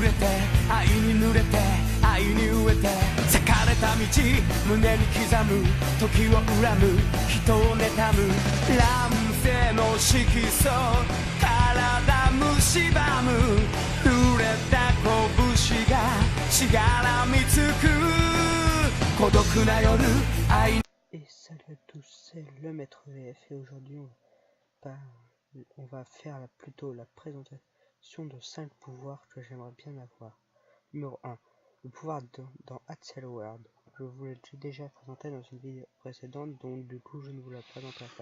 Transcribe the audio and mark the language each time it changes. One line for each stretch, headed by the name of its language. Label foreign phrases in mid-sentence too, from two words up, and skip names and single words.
Japanese: れて愛に濡れて愛に飢えて裂かれた道胸に刻む時を恨む人を妬む乱世の色素体蝕む濡れた拳がしがらみつく孤独な夜愛。
French: Et salut à tous, c'est le maître VF et aujourd'hui on va faire plutôt la présentation de 5 pouvoirs que j'aimerais bien avoir. Numéro 1, le pouvoir dans Axel World. Je vous l'ai déjà présenté dans une vidéo précédente, donc du coup je ne vous la présenterai pas.